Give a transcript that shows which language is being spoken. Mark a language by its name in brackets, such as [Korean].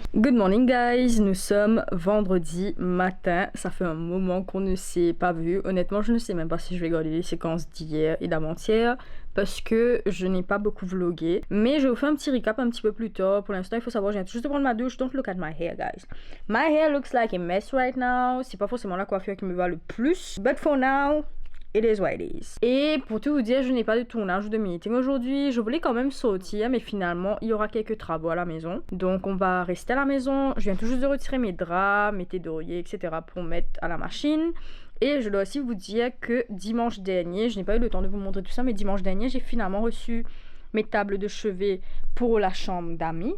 [English] Good morning guys, [French] nous sommes vendredi matin. Ça fait un moment qu'on ne s'est pas vu. Honnêtement, je ne sais même pas si je vais garder les séquences d'hier et d'avant-hier parce que je n'ai pas beaucoup vlogué. Mais je vais vous faire un petit recap un petit peu plus tard. Pour l'instant, il faut savoir, je viens juste de prendre ma douche. [English] Don't look at my hair guys. My hair looks like a mess right now. [French] C'est pas forcément la coiffure qui me va le plus. [English] But for now, it is what it is. [French] Et pour tout vous dire, je n'ai pas de tournage ou de meeting aujourd'hui. Je voulais quand même sortir, mais finalement, il y aura quelques travaux à la maison. Donc, on va rester à la maison. Je viens tout juste de retirer mes draps, mes thés d'oreiller, etc. pour mettre à la machine. Et je dois aussi vous dire que dimanche dernier, je n'ai pas eu le temps de vous montrer tout ça, mais dimanche dernier, j'ai finalement reçu mes tables de chevet pour la chambre d'amis.